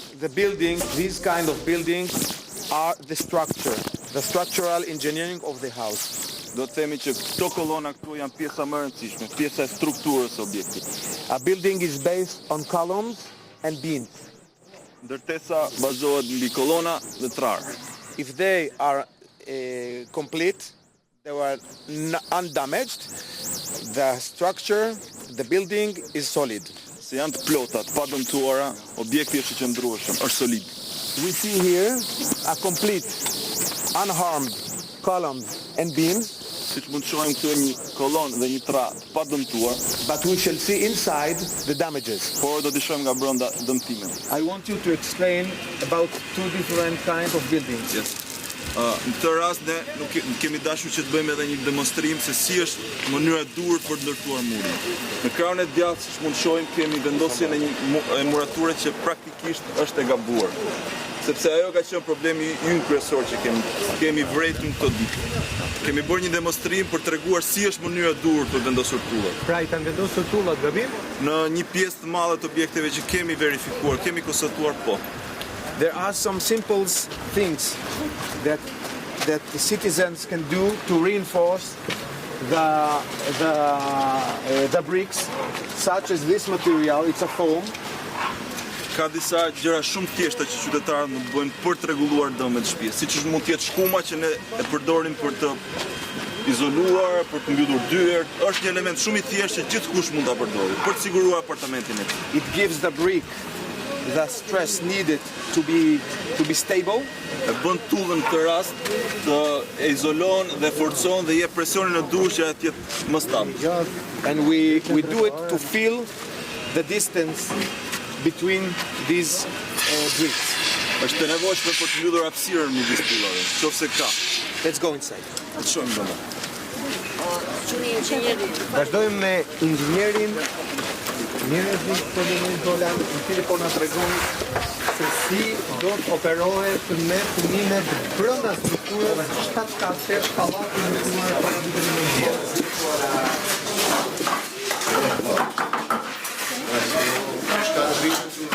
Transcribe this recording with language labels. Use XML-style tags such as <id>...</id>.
<en>The building, these kind of buildings are the structure, the structural engineering of the house.</en> <sq>Do të themi që këto kolona këtu janë pjesa më e rëndësishme, pjesa e strukturës së objektit.</sq> <en>A building is based on columns and beams.</en> <sq>Ndërtesa bazohet mbi kolona dhe trar.</sq> <en>If they are complete, they were undamaged, the structure, the building is solid.</en> <sq>Se janë të plota, të padëmtuara, objekti është I qëndrueshëm, është solid.</sq> <en>We see here a complete, unharmed columns and beams,</en> <sq>Siç mund të shohim këtu një kolonë dhe një tra të padëmtuar,</sq> <en>but we shall see inside the damages.</en> <sq>por do t'i shohim nga brenda dëmtimin.</sq> <en>I want you to explain about two different kinds of buildings. Yes.</en> <sq>Në këtë rast ne nuk kemi dashur që të bëjmë edhe një demonstrim se si është mënyra e duhur për të ndërtuar murin. Në krahun e djathtë, siç mund shohim, kemi vendosjen e një murature që praktikisht është e gabuar. Sepse ajo ka qenë problemi ynë kryesor që kemi vretur në këtë ditë. Kemi bërë një demonstrim për treguar si është mënyra e duhur për vendosur tullat. Pra i kanë vendosur tullat gabim? Në një pjesë të madhe të objekteve që kemi verifikuar, kemi konstatuar po.</sq> <en>There are some simple things that the citizens can do to reinforce the bricks, such as this material. It's a foam.</en> <sq>Ka disa gjëra shumë thjeshta që qytetarët mund të bëjnë për të rregulluar dëmet të shtëpisë, siç mund të jetë shkuma që ne e përdorim për të izoluar, për të mbytur dyert. Është një element shumë i thjeshtë që gjithkush mund ta përdorë për të siguruar apartamentin e tij.</sq> <en>It gives the brick the stress needed to be stable.</en> <sq>E bën tullën në këtë rast të e izolon dhe forcon dhe jep presionin e duhur që të jetë më stabil.</sq> <en>And we do it to fill the distance between these bricks.</en> <sq>Është e nevojshme për të mbytur hapësirën midis tullave, nëse ka.</sq> <en>Let's go inside.</en> <sq>Le të shohim brenda. Vazhdojmë me inxhinierin Golan, i cili po na tregon se si do të operohet me fëmimet brenda strukturës 7 katë pallati në ndërtuar para viteve në vjet.</sq>